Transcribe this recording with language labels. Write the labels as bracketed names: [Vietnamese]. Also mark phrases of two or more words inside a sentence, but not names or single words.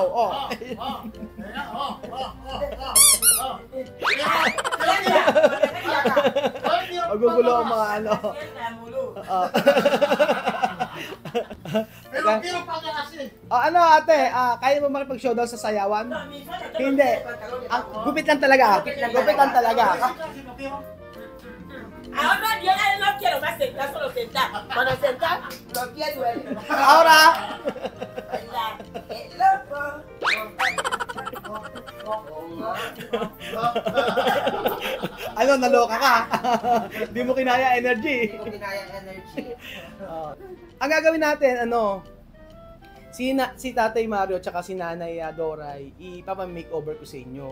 [Filipino] Oh. Magugulo ang mga Pero paga kasi. Ate, kaya mo makipag-showdown sa sayawan? Hindi. Gupit lang talaga. Gupit lang talaga. [Spanish] Ahora yo no quiero más sentar, solo sentar. Cuando sentar, lo quiero. Ahora. [Filipino] Hello po! Naloka ka? Di mo kinaya energy. Hindi ko kinaya ang energy. Ang gagawin natin, si Tatay Mario at si Nanay Doray, ipapa-makeover ko sa inyo.